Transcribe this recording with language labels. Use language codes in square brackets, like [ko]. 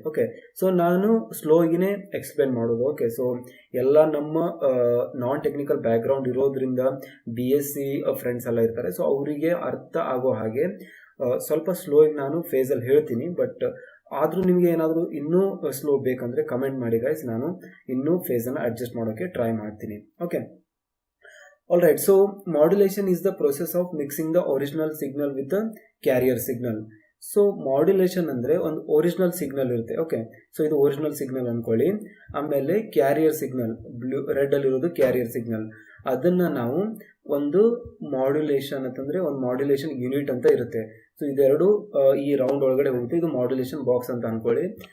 [kn] Okay, so ನಾನು ಸ್ಲೋಗಿನೇ explain ಮಾಡೋದು. Okay, so ಎಲ್ಲ ನಮ್ಮ ನಾನ್ ಟೆಕ್ನಿಕಲ್ ಬ್ಯಾಕ್ಗ್ರೌಂಡ್ ಇರೋದ್ರಿಂದ BSc ಫ್ರೆಂಡ್ಸ್ ಎಲ್ಲ ಇರ್ತಾರೆ. ಸೊ ಅವರಿಗೆ ಅರ್ಥ ಆಗೋ ಹಾಗೆ ಸ್ವಲ್ಪ ಸ್ಲೋಗಿ ನಾನು ಫೇಸಲ್ಲಿ ಹೇಳ್ತೀನಿ. ಬಟ್ ಆದರೂ ನಿಮಗೆ ಏನಾದರೂ ಇನ್ನೂ ಸ್ಲೋ ಬೇಕಂದರೆ ಕಮೆಂಟ್ ಮಾಡಿ ಗೈಸ್, ನಾನು ಇನ್ನೂ ಫೇಸನ್ನು ಅಡ್ಜಸ್ಟ್ ಮಾಡೋಕ್ಕೆ ಟ್ರೈ ಮಾಡ್ತೀನಿ. [en] Okay, alright. So modulation is the process of mixing the original signal with the carrier signal. [kn] So modulation ಅಂದರೆ ಒಂದು ಒರಿಜಿನಲ್ ಸಿಗ್ನಲ್ ಇರುತ್ತೆ. ಓಕೆ, ಸೊ ಇದು ಒರಿಜಿನಲ್ ಸಿಗ್ನಲ್ ಅಂದ್ಕೊಳ್ಳಿ. ಆಮೇಲೆ ಕ್ಯಾರಿಯರ್ ಸಿಗ್ನಲ್, ರೆಡ್ಡಲ್ಲಿರೋದು ಕ್ಯಾರಿಯರ್ ಸಿಗ್ನಲ್, ಅದನ್ನು ನಾವು ಒಂದು ಮಾಡ್ಯುಲೇಷನ್ ಅಂತಂದರೆ ಒಂದು ಮಾಡ್ಯುಲೇಷನ್ ಯೂನಿಟ್ ಅಂತ ಇರುತ್ತೆ. ಸೊ ಇದೆರಡು ಈ ರೌಂಡ್ ಒಳಗಡೆ ಹೋಗುತ್ತೆ, ಇದು ಮಾಡ್ಯುಲೇಷನ್ ಬಾಕ್ಸ್ ಅಂತ ಅಂದ್ಕೊಳ್ಳಿ.